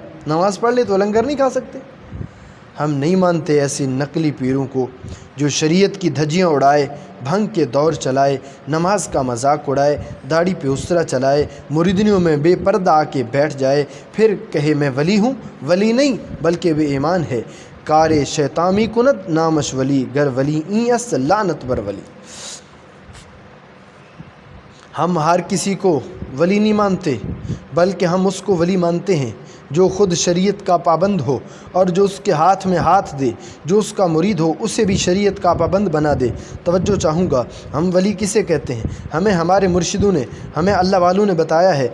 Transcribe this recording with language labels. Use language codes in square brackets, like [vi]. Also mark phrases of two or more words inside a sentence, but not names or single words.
[ur] نماز پڑھ لے تو لنگر نہیں کھا سکتے؟ ہم نہیں مانتے ایسے نقلی پیروں کو جو شریعت کی دھجیاں اڑائے، بھنگ کے دور چلائے، نماز کا مذاق اڑائے، داڑھی پہ اسرا چلائے، مریدنیوں میں بے پردہ آ کے بیٹھ جائے، پھر کہے میں ولی ہوں۔ ولی نہیں بلکہ بے ایمان ہے۔ [fa] کار شیطامی کند نامش ولی، گر ولی این است لعنت بر ولی۔ [ur] ہم ہر کسی کو ولی نہیں مانتے، بلکہ ہم اس کو ولی مانتے ہیں جو خود شریعت کا پابند ہو، اور جو اس کے ہاتھ میں ہاتھ دے، جو اس کا مرید ہو اسے بھی شریعت کا پابند بنا دے۔ توجہ چاہوں گا، ہم ولی کسے کہتے ہیں؟ ہمیں ہمارے مرشدوں نے، ہمیں اللہ والوں نے بتایا ہے۔